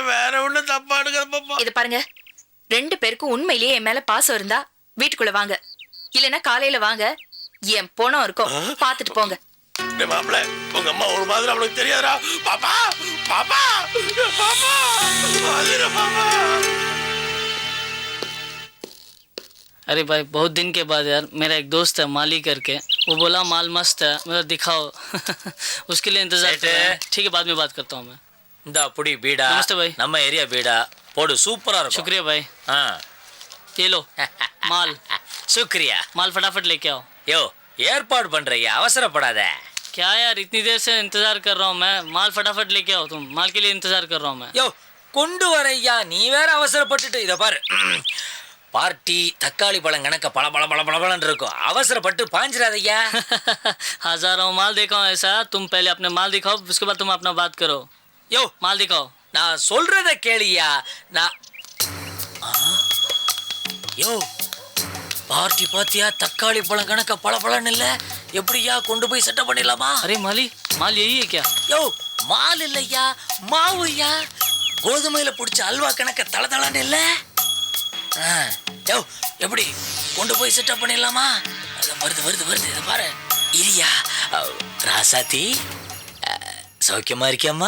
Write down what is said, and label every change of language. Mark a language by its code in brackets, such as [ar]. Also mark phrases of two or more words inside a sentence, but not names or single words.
[ta] வேற ஒண்ணு தப்பா எடுக்கிற பாப்பா. இது பாருங்க, 2 பேருக்கும் உண்மையிலேயே என் மேல பாசம் இருந்தா வீட்டுக்குள்ள வாங்க, இல்லைன்னா காலையில வாங்க. என் போனம் இருக்கும், பாத்துட்டு போங்க. மாப்பிள்ள, உங்க அம்மா ஒரு மாதிரி அவனுக்கு தெரியாதா? பாப்பா பாப்பா பாப்பா பாப்பா. [hi] अरे भाई बहुत दिन के बाद यार, मेरा एक दोस्त है माली करके, वो बोला माल मस्त है, मेरा दिखाओ। उसके लिए इंतजार कर रहे हैं। ठीक है, बाद में बात करता हूँ मैं. [ta] இந்த புடி பீடா. [hi] नमस्ते भाई. [ta] நம்ம ஏரியா பீடா போடு, சூப்பரா இருக்கும். [hi] शुक्रिया भाई. ये लो माल. शुक्रिया. माल फटाफट लेके आओ. [ta] யோ ஏற்பாடு பண்றியா, அவசரப்படாத. [hi] क्या यार, इतनी देर से इंतजार कर रहा हूँ मैं. माल फटाफट लेके आओ, तुम माल के लिए इंतजार कर रहा हूँ मैं. [ta] யோ கொண்டு வரையா, நீ வேற அவசரப்பட்டுட்டு. இத பாரு, பார்ட்டி தக்காளி பழம் கணக்க பல பல பல பலன்னு இருக்கும். அவசரப்பட்டு பாஞ்சிராதையா. [hi] हजारों माल देखा हूँ ऐसा. तुम पहले अपने माल दिखाओ, उसके बाद तुम अपना बात करो. [ta] யோ [hi] माल दिखाओ. [ta] நான் சொல்றத கேளியா. நான் யோ பார்ட்டி பாத்தியா, தக்காளி பழம் கணக்க பல பலன்னு இல்ல. எப்படியா கொண்டு போய் செட்டப் பண்ணிடலாமா? [hi] अरे माली, माल यही है क्या? [ta] யோ மால் இல்லையா, மாவுயா. கோதுமையில பிடிச்ச அல்வா கணக்க தளதளன்னு இல்ல. யோ எப்படி கொண்டு போய் செட்டப் பண்ணிடலாமா? வருது வருது வருது, இதை பாரு. இரியா ராசாத்தி, சௌக்கியமா இருக்கியம்மா?